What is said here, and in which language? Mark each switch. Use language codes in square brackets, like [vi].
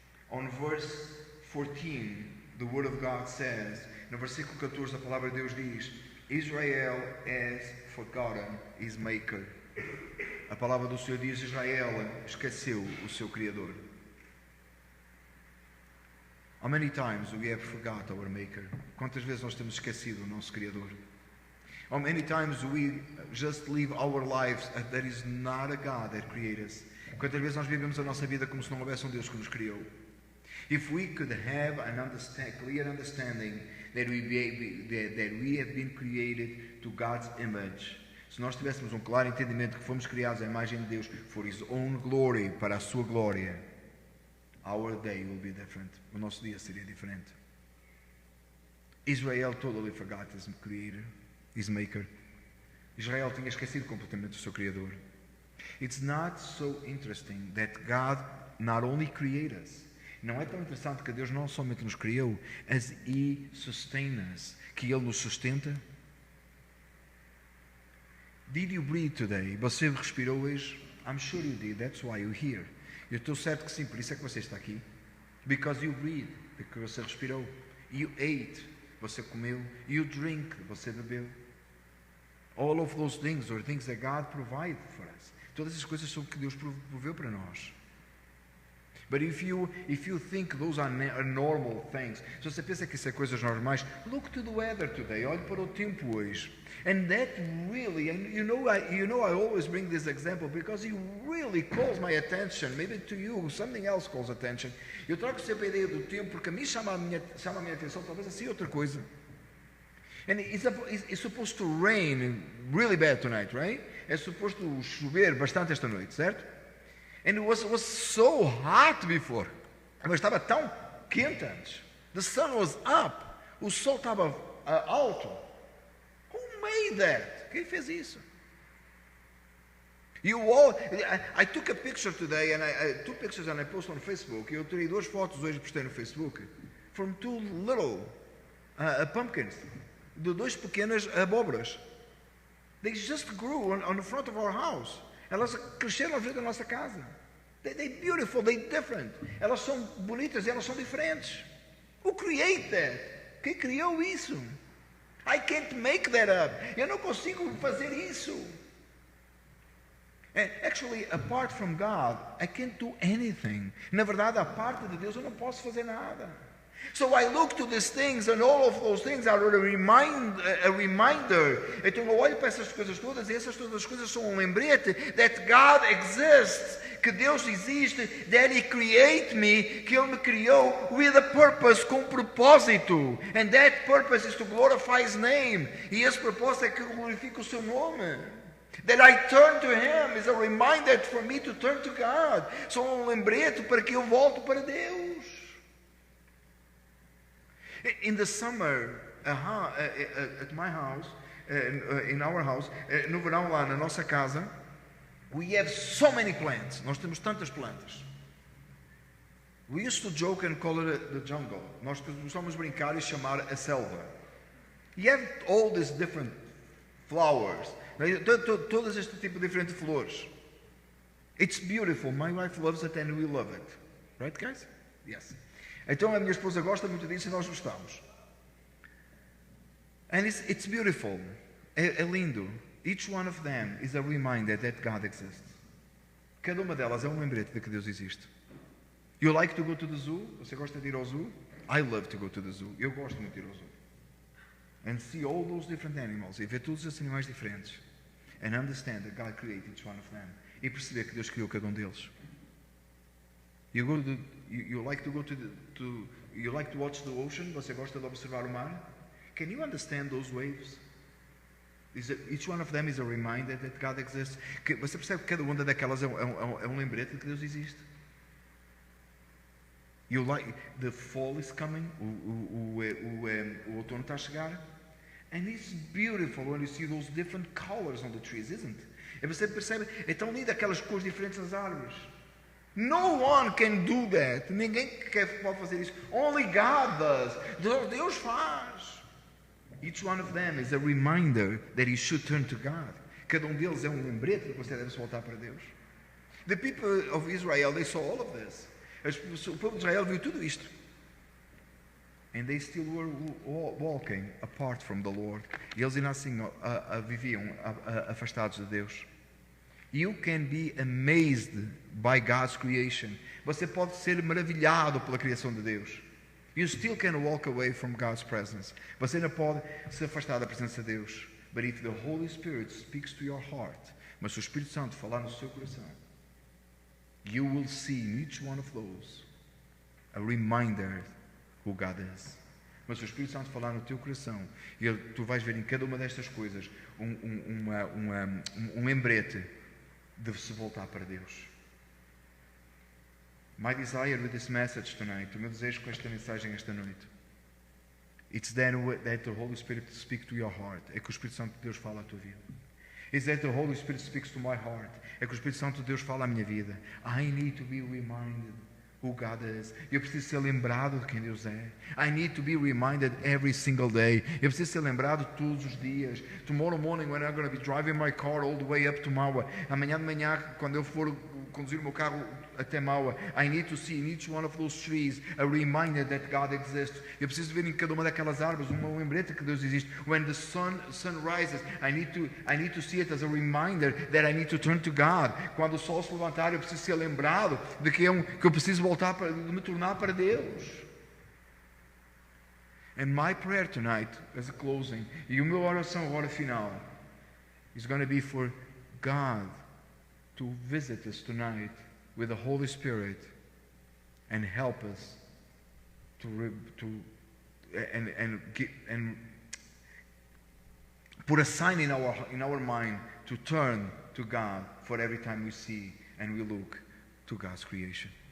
[en] On verse 14, the word of God says, [pt] no versículo 14 a palavra de Deus diz, [en] Israel has forgotten his maker. [pt] A palavra do Senhor diz, Israel esqueceu o seu Criador. [en] How many times we have forgot our maker? [pt] Quantas vezes nós temos esquecido o nosso Criador? [en] How many times we just live our lives and there is not a God that created us? [pt] Quantas vezes nós vivemos a nossa vida como se não houvesse Deus que nos criou? [en] If we could have clear understanding that we have been created to God's image, [pt] se nós tivéssemos claro entendimento que fomos criados à imagem de Deus [en] for His own glory, [pt] para a sua glória, [en] our day will be different. [pt] O nosso dia seria diferente. [en] Israel totally forgot his creator, his maker. [pt] Israel tinha esquecido completamente o seu Criador. [en] It's not so interesting that God not only created us. [pt] Não é tão interessante que Deus não somente nos criou, [en] as He sustains us, [pt] que Ele nos sustenta. [en] Did you breathe today? [pt] Você respirou hoje? [en] I'm sure you did. That's why you're here. [pt] Eu estou certo que sim, por isso é que você está aqui. [en] Because you breathe, [pt] porque você respirou. [en] You ate, [pt] você comeu. [en] You drink, [pt] você bebeu. [en] All of those things are things that God provided for us. [pt] Todas essas coisas são o que Deus proveu para nós. [en] But if you think those are normal things, [pt] se você pensa que isso é coisas normais, [en] look to the weather today. [pt] Olhe para o tempo hoje. [en] And that really, and you know I always bring this example because it really calls my attention. Maybe to you, something else calls attention. [pt] Eu trago sempre a ideia do tempo porque a mim chama a minha atenção, talvez assim outra coisa. [en] And it's supposed to rain really bad tonight, right? [pt] É suposto chover bastante esta noite, certo? [en] And it was so hot before. [pt] Mas estava tão quente antes. [en] The sun was up. [pt] O sol estava alto. [en] Who made that? [pt] Quem fez isso? [en] I took a picture today, and I took pictures and I posted on Facebook. [pt] Eu tirei 2 fotos hoje e postei no Facebook. [en] From 2 little pumpkins. [pt] De 2 pequenas abóboras. [en] They just grew on the front of our house. [pt] Elas cresceram à frente da nossa casa. [en] They're beautiful, they're different. [pt] Elas são bonitas e elas são diferentes. [en] Who created that? [pt] Quem criou isso? [en] I can't make that up. [pt] Eu não consigo fazer isso. [en] Actually, apart from God, I can't do anything. [pt] Na verdade, a parte de Deus eu não posso fazer nada. [en] So I look to these things, and all of those things are a reminder. [pt] Então eu olho para essas coisas todas, e essas todas as coisas são um lembrete [en] that God exists, [pt] que Deus existe, [en] that He created me, [pt] que Ele me criou [en] with a purpose, [pt] com propósito. [en] And that purpose is to glorify His name. [pt] E esse propósito é que glorifica o seu nome. [en] That I turn to Him is a reminder for me to turn to God. [pt] São um lembrete para que eu volto para Deus. [en] In the summer, at my house, in our house, [pt] no verão lá na nossa casa, [en] we have so many plants. [pt] Nós temos tantas plantas. [en] We used to joke and call it the jungle. [pt] Nós costumamos brincar e chamar a selva. [en] You have all these different flowers. [pt] Todas este tipo de diferentes flores. [en] It's beautiful. My wife loves it and we love it. Right, guys? Yes. [pt] Então a minha esposa gosta muito disso e nós gostamos. [en] And it's beautiful. [pt] É lindo. [en] Each one of them is a reminder that God exists. [pt] Cada uma delas é um lembrete de que Deus existe. [en] You like to go to the zoo? [pt] Você gosta de ir ao zoo? [en] I love to go to the zoo. [pt] Eu gosto muito de ir ao zoo. [en] And see all those different animals. [pt] E ver todos esses animais diferentes. [en] And understand that God created each one of them. [pt] E perceber que Deus criou cada um deles. [en] You like to watch the ocean? [pt] Você gosta de observar o mar? [en] Can you understand those waves? Each one of them is a reminder that God exists. [pt] Você percebe que cada uma daquelas é um lembrete de que Deus existe? [en] The fall is coming. [pt] O outono está a chegar. [en] And it's beautiful when you see those different colors on the trees, isn't it? [pt] E você percebe, é tão lindo aquelas cores diferentes nas árvores. [en] No one can do that. [pt] Ninguém pode fazer isso. [en] Only God does. [pt] Deus faz. [en] Each one of them is a reminder that you should turn to God. [pt] Cada um deles é um lembrete de que você deve se voltar para Deus. [en] The people of Israel, they saw all of this. [pt] O povo de Israel viu tudo isto. [en] And they still were walking apart from the Lord. [pt] E eles ainda assim viviam afastados de Deus. [en] You can be amazed by God's creation. [pt] Você pode ser maravilhado pela criação de Deus. [en] You still can walk away from God's presence. [pt] Você ainda pode se afastar da presença de Deus. [en] But if the Holy Spirit speaks to your heart, [pt] mas se o Espírito Santo falar no seu coração, [en] you will see in each one of those a reminder who God is. [pt] Mas se o Espírito Santo falar no teu coração, tu vais ver em cada uma destas coisas um lembrete de se voltar para Deus. [en] My desire with this message tonight, [pt] o meu desejo com esta mensagem esta noite, [en] it's then that the Holy Spirit speaks to your heart, [pt] é que o Espírito Santo de Deus fala à tua vida. [en] Is that the Holy Spirit speaks to my heart. [pt] É que o Espírito Santo de Deus fala à minha vida. [en] I need to be reminded who God is. [pt] Eu preciso ser lembrado de quem Deus é. [en] I need to be reminded every single day. [pt] Eu preciso ser lembrado todos os dias. [en] Tomorrow morning when I'm going to be driving my car all the way up to Maua. Amanhã de manhã, quando eu for conduzir o meu carro até Maua, I need to see in each one of those trees a reminder that God exists. [pt] Eu preciso ver em cada uma daquelas árvores uma lembrete que Deus existe. [en] When the sun rises, I need to see it as a reminder that I need to turn to God. [pt] Quando o sol se levantar, eu preciso ser lembrado de que eu preciso voltar de me tornar para Deus. [en] And my prayer tonight, as a closing, [pt] e a minha oração agora final, [en] is going to be for God to visit us tonight with the Holy Spirit and help us and put a sign in our mind to turn to God for every time we see and we look to God's creation.